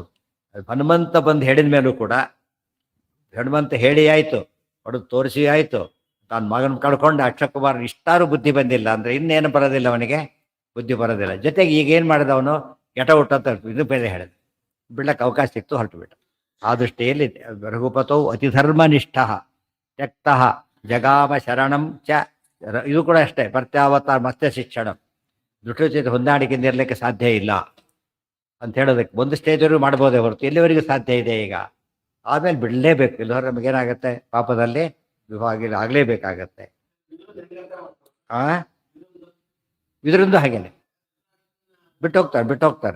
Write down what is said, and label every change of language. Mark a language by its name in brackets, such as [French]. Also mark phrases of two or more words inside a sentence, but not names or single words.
[Kannada] ಹನುಮಂತ ಬಂದು ಹೇಳಿದ ಮೇಲೂ ಕೂಡ, ಹನುಮಂತ ಹೇಳಿ ಆಯಿತು, ಹೊಡೆದು ತೋರಿಸಿ ಆಯಿತು, ತಾನು ಮಗನ ಕಳ್ಕೊಂಡು ಅಕ್ಷಯಕುಮಾರ್ ಇಷ್ಟಾರು ಬುದ್ಧಿ ಬಂದಿಲ್ಲ ಅಂದರೆ ಇನ್ನೇನು ಬರೋದಿಲ್ಲ ಅವನಿಗೆ, ಬುದ್ಧಿ ಬರೋದಿಲ್ಲ. ಜೊತೆಗೆ ಈಗ ಏನು ಮಾಡಿದ ಅವನು? [English] get out [Kannada] ಅಂತ ಇದು ಬೇರೆ ಹೇಳಿದ. ಬಿಡ್ಲಕ್ಕೆ ಅವಕಾಶ ಸಿಕ್ತು, ಹೊರಟುಬಿಟ್ಟ. ಆ ದೃಷ್ಟಿಯಲ್ಲಿ [Sanskrit] ರಘುಪತೌ ಅತಿಧರ್ಮನಿಷ್ಠ ತ್ಯಕ್ತ ಜಗಾಮ ಶರಣಂ ಚ. [Kannada] ಇದು ಕೂಡ ಅಷ್ಟೇ, ಪ್ರತ್ಯಾವತಾರ ಮತ್ಸ್ಯ ಶಿಕ್ಷಣ. ದುಷ್ಟ ಜೊತೆ ಹೊಂದಾಣಿಕೆಯಿಂದ ಇರಲಿಕ್ಕೆ ಸಾಧ್ಯ ಇಲ್ಲ ಅಂತ ಹೇಳೋದಕ್ಕೆ ಒಂದು ಸ್ಟೇಜ್ವರೆಗೂ ಮಾಡ್ಬೋದೇ ಹೊರತು ಎಲ್ಲಿವರೆಗೂ ಸಾಧ್ಯ ಇದೆ ಈಗ? ಆಮೇಲೆ ಬಿಡಲೇಬೇಕು. ಇಲ್ಲವ್ರು ನಮಗೇನಾಗುತ್ತೆ? ಪಾಪದಲ್ಲಿ ವಿಭಾಗ ಆಗಲೇಬೇಕಾಗತ್ತೆ. ಇದರಿಂದ ಹಾಗೇನೆ ಬಿಟ್ಟು ಹೋಗ್ತಾರೆ.